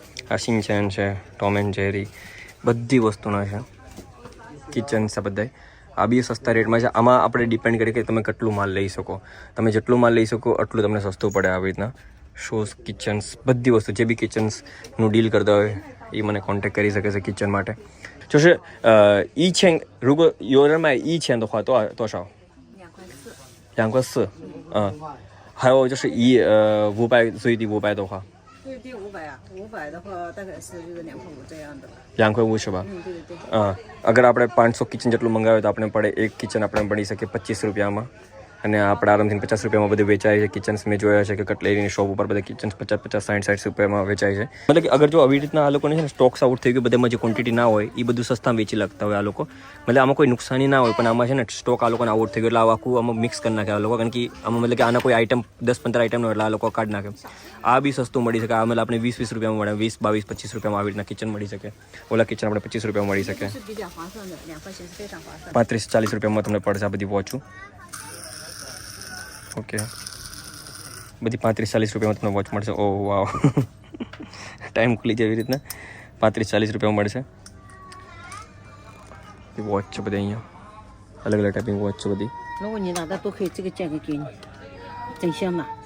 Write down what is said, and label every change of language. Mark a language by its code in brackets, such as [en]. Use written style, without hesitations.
[gu] આ શિનચેન છે, Tom and Jerry, બધી વસ્તુના છે કિચન છે બધા. આ બી સસ્તા રેટમાં છે. આમાં આપણે ડિપેન્ડ કરીએ કે તમે કેટલું માલ લઈ શકો. તમે જેટલું માલ લઈ શકો એટલું તમને સસ્તું પડે. આવી રીતના શૂઝ, કિચન્સ, બધી વસ્તુ જે બી કિચન્સનું ડીલ કરતા હોય એ મને કોન્ટેક્ટ કરી શકે છે કિચન માટે. [zh] 就是1000，如果有人买1000的话，多少？2.4，还有就是500最低500的话，最低500啊，500的话大概是就是2.5这样的吧。 [gu] 2.5છે બા. [zh] 对对对。 [gu] અગર આપણે 500 કિચન જેટલું મંગાવ્યું તો આપણે પડે એક કિચન આપણે પડી શકે 25 રૂપિયામાં. અને આપણે આરામથી 50 રૂપિયામાં બધું વેચાય છે. કિચન્સ મેં જોયા છે કે કટલેરીની શોપ ઉપર બધા કિચન્સ 50-50, 60-60 રૂપિયામાં વેચાય છે. મતલબ કે અગર જો આવી રીતના આ લોકોને છે ને સ્ટોક્સ આઉટ થઈ ગયું, બધામાં જે ક્વોન્ટિટી ના હોય એ બધું સસ્તામાં વેચી લાગતા હોય આ લોકો. મતલબ આમાં કોઈ નુકસાની ના હોય, પણ આમાં છે ને સ્ટોક આ લોકોને આઉટ થઈ ગયો એટલે આખું આમાં મિક્સ કરી નાખે આ લોકો. કારણ કે આમાં મતલબ કે આના કોઈ આઈટમ 10-15 આઈટમ નો એટલે આ લોકો કાઢી નાખે. આ બી સસ્તું મળી શકે. આ મતલબ આપણે 20-20 રૂપિયામાં મળે, 20, 22, 25 રૂપિયામાં આવી રીતના કિચન મળી શકે. ઓલા કિચન આપણે 25 રૂપિયામાં મળી શકે. 35-40 રૂપિયામાં તમને પડશે આ બધી વોચું. ઓકે, બધી 35-40 રૂપિયામાં તમને વોચ મળશે. ઓહ વાવ, ટાઈમ ખુલી જાય એવી રીતના 35-40 રૂપિયામાં મળશે. વોચ છે બધી અહીંયા, અલગ અલગ ટાઈપની વોચ છે બધી. [zh] 如果你拿的都可以，这个价格给你，整箱拿。